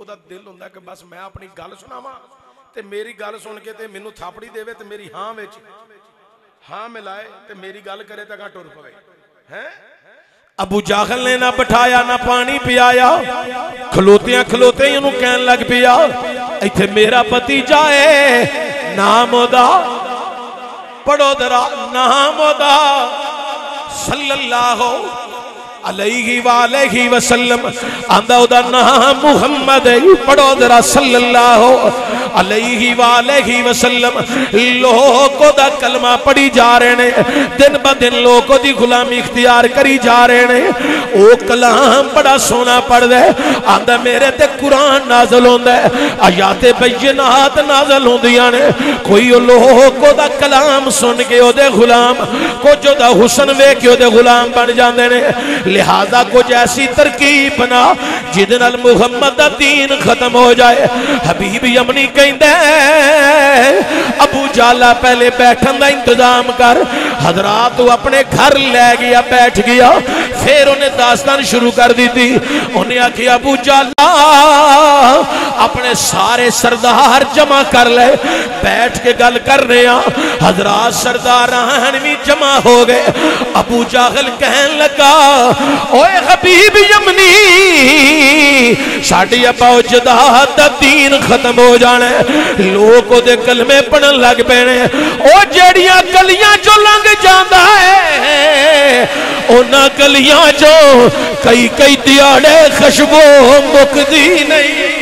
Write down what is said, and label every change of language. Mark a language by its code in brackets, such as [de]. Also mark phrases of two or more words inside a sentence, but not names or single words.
[pa] اوہدا دل ہوندا کہ بس میں اپنی گل سناواں تے میری گل سن کے تے مینوں تھاپڑی دیوے تے میری ہاں وچ ہاں ملائے تے میری گل کرے تے اگاں ٹر پوے ہیں. ابو جہل نے نہ بٹھایا نہ پانی پیایا، کھلوتیاں کھلوتے ہی انہوں نے کہن لگ پیا، ایتھے میرا بھتیجا ہے، نام اوہدا پڑھو ذرا، نام اوہدا [ar] صلى الله عليه وآله وسلم. [pa] آندا اوہدا نام محمد ہے، پڑھو ذرا [ar] صلى الله عليه وآله وسلم. [pa] لوگ اوہدا کلمہ پڑھی جا رہے نے، دن بدن لوگ اوہدی غلامی اختیار کری جا رہے نے. او کلام بڑا سونا پڑھدا ہے۔ آندا میرے تے قرآن نازل ہوندا ہے، آیاتے بینات نازل ہوندیاں نے. کوئی لوگ اوہدا کلام سن کے اوہدے غلام، کچھ اوہدا حسن ویکھ کے اوہدے غلام بن جاندے نے. لہٰذا کچھ ایسی ترکیب بنا جدے نال محمد دا دین ختم ہو جائے. حبیب یمنی کہندا ابو جہل پہلے بیٹھن دا انتظام کر. حضرات تو اپنے گھر لے گیا، بیٹھ گیا. [ur] پھر انہیں داستان شروع کر دی تھی. [pa] انہیں آکھیا ابو جہل اپنے سارے سردار جمع کر لے، بیٹھ کے گل کر رہے ہیں. [ur] حضرات سردار بھی جمع ہو گئے. [pa] ابو جاہل کہن لگا، اوئے حبیب یمنی، ساڈی آباؤاجداد دا دین ختم ہو جانا، لوگ اوہدے کلمے پڑھن لگ پینے. او جیہڑیاں گلیاں چوں لنگھ جاندا ہے، انہاں گلیاں چوں کئی کئی دیہاڑے خوشبو مکدی نہیں.